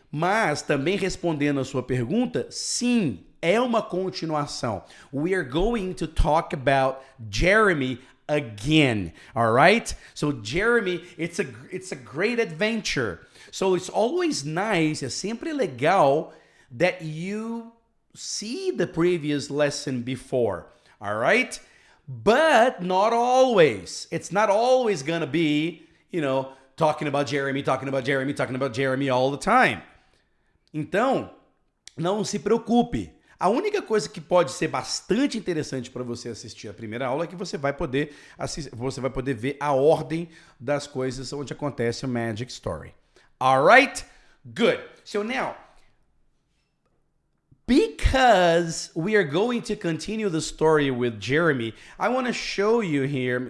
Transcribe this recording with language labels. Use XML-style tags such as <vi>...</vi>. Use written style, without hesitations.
<pt>Mas também respondendo a sua pergunta, sim, é uma continuação.</pt> <en>We are going to talk about Jeremy again, all right? So Jeremy, it's a great adventure. So it's always nice,</en> <pt>é sempre legal</pt> <en>that you see the previous lesson before, all right? But not always. It's not always gonna be, talking about Jeremy all the time.</en> <pt>Então, não se preocupe. A única coisa que pode ser bastante interessante para você assistir a primeira aula é que você vai poder ver a ordem das coisas onde acontece o Magic Story.</pt> <en>Alright? Good. So now, because we are going to continue the story with Jeremy, I want to show you here.</en>